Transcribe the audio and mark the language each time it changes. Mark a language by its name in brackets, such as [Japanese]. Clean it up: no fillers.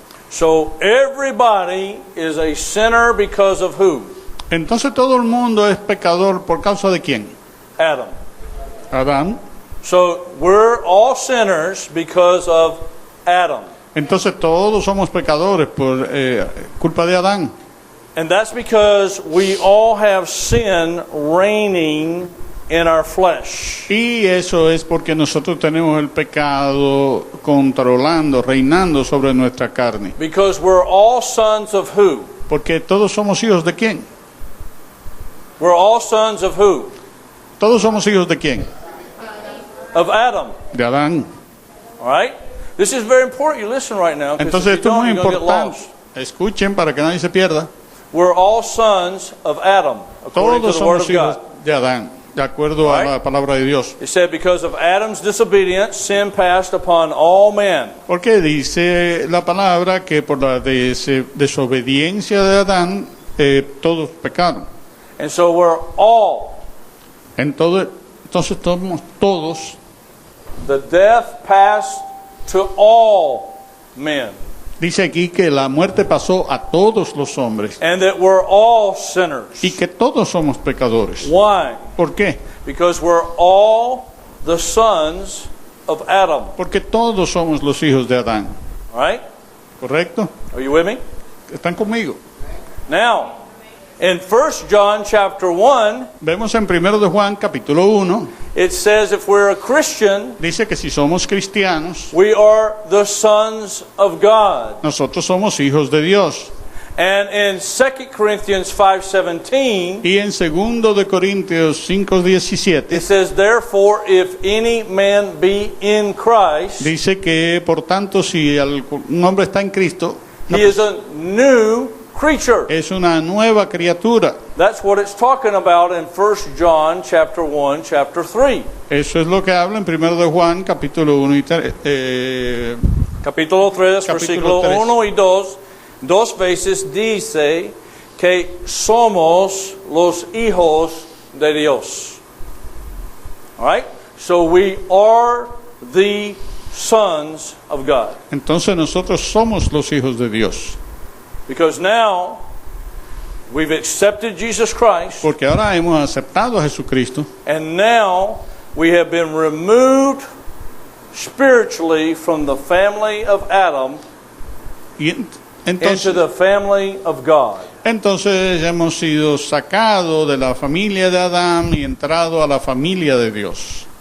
[English] So everybody is a sinner because of who? [Spanish] Entonces todo el mundo es pecador por causa de quién? [English] Adam. [Spanish] Adán. [English] So we're all sinners because of Adam. [Spanish] Entonces todos somos pecadores por culpa de Adán. [English] And that's because we all have sin reigning in our flesh. [Spanish] Y eso es porque nosotros tenemos el pecado controlando, reinando sobre nuestra carne. [English] Because we're all sons of who? [Spanish] Porque todos somos hijos de quién? [English] We're all sons of who? [Spanish] Todos somos hijos de quién? [English] Of Adam. [Spanish] De Adán. [English] All right? This is very important. You listen right now. 'Cause [Spanish] Entonces [English] if you [Spanish] esto es [English] don't, [Spanish] muy [English] you're gonna get [Spanish] importante. [English] lost. [Spanish] Escuchen para que nadie se pierda. [English] We're all sons of Adam, according to [Spanish] Todos [English] the Word [Spanish] somos [English] of [Spanish] hijos [English] God. [Spanish] de Adán, de acuerdo a la palabra de Dios. [English] It said, because of Adam's disobedience, sin passed upon all men. [Spanish] Porque dice la palabra que por la desobediencia de Adán todos pecaron. [English] And so we're all, [Spanish] Entonces somos todos. [English] the death passed to all men. [Spanish] Dice aquí que la muerte pasó a todos los hombres [English] And that we're all sinners. [Spanish] y que todos somos pecadores. [English] Why? [Spanish] ¿Por qué? [English] Because we're all the sons of Adam. [Spanish] Porque todos somos los hijos de Adán. [English] All right? [Spanish] ¿Correcto? [English] Are you with me? [Spanish] ¿Están conmigo? [English] Now, in 1 John chapter 1, [Spanish] Vemos en 1 de Juan capítulo 1, [English] it says if we're a Christian, [Spanish] dice que si somos cristianos, [English] we are the sons of God. [Spanish] nosotros somos hijos de Dios. [English] And in 2 Corinthians 5:17, [Spanish] Y en 2 de Corintios 5:17 [English] it says, therefore, if any man be in Christ, [Spanish] dice que por tanto si un hombre está en Cristo, [English] he is a new creature. [Spanish] es una nueva criatura. [English] That's what it's talking about in 1 John chapter 1, chapter 3. [Spanish] Eso es lo que habla en 1 de Juan capítulo 1 y 3. Capítulo 3, Capítulo versículo 3. 1 y 2, dos veces dice que somos los hijos de Dios. [English] All right? So we are the sons of God. [Spanish] Entonces nosotros somos los hijos de Dios. [English] Because now we've accepted Jesus Christ, [Spanish] Porque ahora hemos aceptado a Jesucristo [English] and now we have been removed spiritually from the family of Adam [Spanish] y [English] into [Spanish] entonces, [English] the family of God. [Spanish] entonces hemos sido sacados de la familia de Adán y entrado a la familia de Dios.